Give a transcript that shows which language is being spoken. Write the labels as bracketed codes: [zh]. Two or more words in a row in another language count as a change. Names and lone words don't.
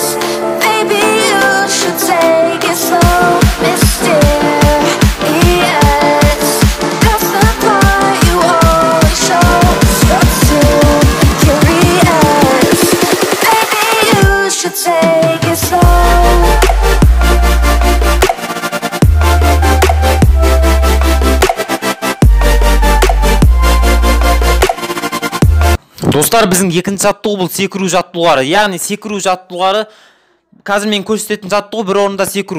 [en] Maybe you should take it slow, mysterious. That's the part you always show, 'cause you're too curious. Maybe you should take it slow. [kk] Достар, біздің екінші жаттығу бұл секіру жаттығулары. Яғни секіру жаттығулары, қазір мен көрсететін жаттығу бір орында секіру.